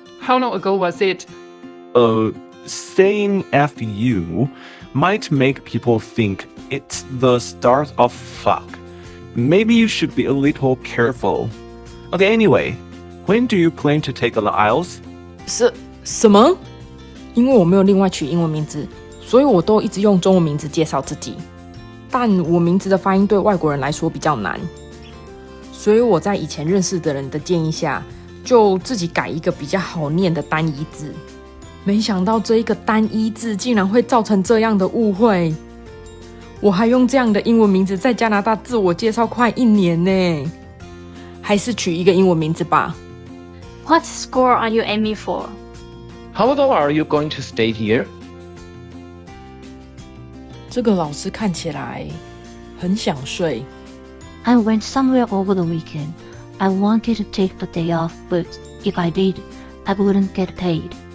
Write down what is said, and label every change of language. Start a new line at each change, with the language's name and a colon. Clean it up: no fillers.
English: How long ago was it? Saying FU might make people think it's the start of fuck. Maybe you should be a little careful. Okay, anyway, when do you plan to take the IELTS?
Chinese: 什么？因为我没有另外取英文名字，所以我都一直用中文名字介绍自己。但我名字的发音对外国人来说比较难，所以我在以前认识的人的建议下，就自己改一个比较好念的单一字。没想到这一个单一字竟然会造成这样的误会。我还用这样的英文名字在加拿大自我介绍快1年呢，还是取一个英文名字吧。
English: What score are you aiming for? How long are you going to stay here?
Chinese: 这个老师看起来很想睡。
English: I went somewhere over the weekend. I wanted to take the day off, but if I did, I wouldn't get paid.